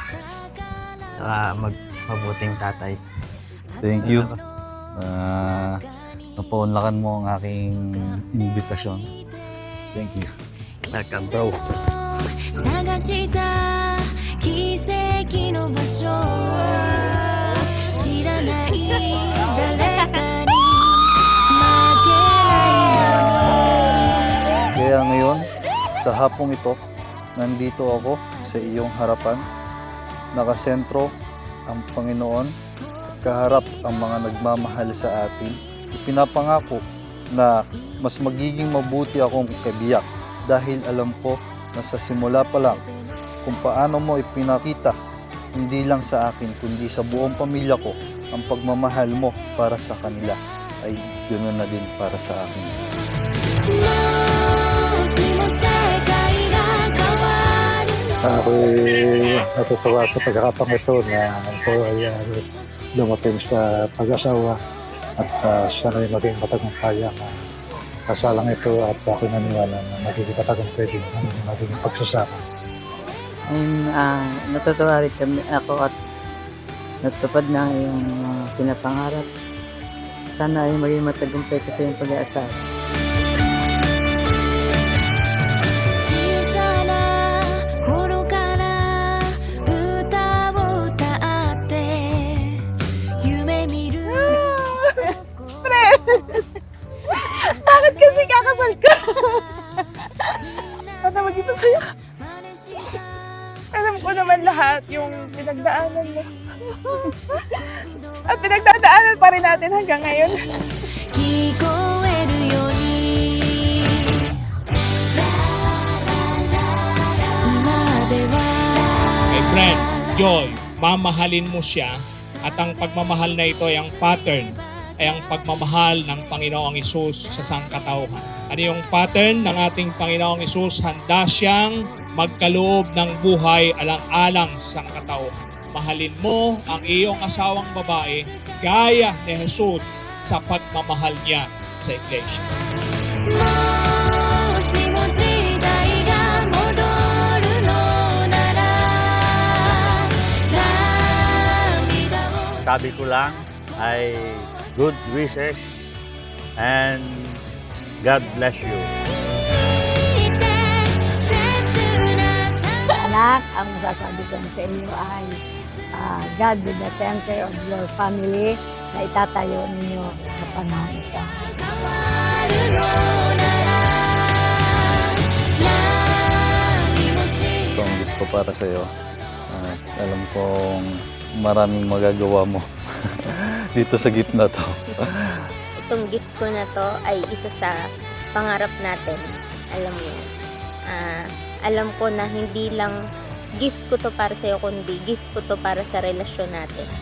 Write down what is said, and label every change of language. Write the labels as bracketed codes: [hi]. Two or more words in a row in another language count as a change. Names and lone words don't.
[tl] Saka mabuting tatay. [en] Thank you. [tl] Napaunlakan mo ang aking invitasyon. [en] Thank you. Welcome, bro. [ja] 探した奇跡の場所知らない誰かに負けないように [tl] Kaya ngayon, sa hapong ito, nandito ako sa iyong harapan. Nakasentro ang Panginoon at kaharap ang mga nagmamahal sa atin. Ipinapangako na mas magiging mabuti akong kabiyak dahil alam ko na sa simula pa lang kung paano mo ipinakita hindi lang sa akin kundi sa buong pamilya ko ang pagmamahal mo para sa kanila ay ganoon na din para sa akin. [ja] もしも世界が変わるの [tl] Ako'y natutuwa sa pagkakataong ito na ito ay dumating sa pag-asawa at sana'y maging matagumpay ang kasalang ito at ako'y naniwala na magiging matagumpay din ang magiging pagsasama. Natutuwa rin kami ako at natupad na yung pinapangarap. Sana ay maging matagumpay kasi yung pag-aasawa. [ja] 小さな頃から歌を歌って夢見る [tl] Bakit kasi kakasal ka? Sana maging masaya ka. Alam ko naman lahat yung pinagdaanan mo. At pinagdadaanan pa rin natin hanggang ngayon. [ja] 聞こえるように今では [en] My friend, Joy, [tl] mamahalin mo siya at ang pagmamahal na ito ay ang pattern ay ang pagmamahal ng Panginoong Hesus sa sangkatauhan. Ano yung pattern ng ating Panginoong Hesus? Handa siyang magkaloob ng buhay alang-alang sa sangkatauhan. Mahalin mo ang iyong asawang babae gaya ni Hesus sa pagmamahal niya sa iglesia. [ja] もしも時代が戻るのなら涙を [tl] Sabi ko lang ay [en] good wishes and God bless you. [ja] 聞いて切なさ [tl] Anak, ang masasabi ko sa inyo ay [en] God be the center of your family [tl] na itatayo ninyo sa panahon ito. [ja] 変わるのなら何もし [tl] Ito ang gift ko para sa iyo. Alam kong maraming magagawa mo dito sa gitna to. Itong gift ko na to ay isa sa pangarap natin. Alam mo yan. Alam ko na hindi lang gift ko to para sa'yo, kundi gift ko to para sa relasyon natin.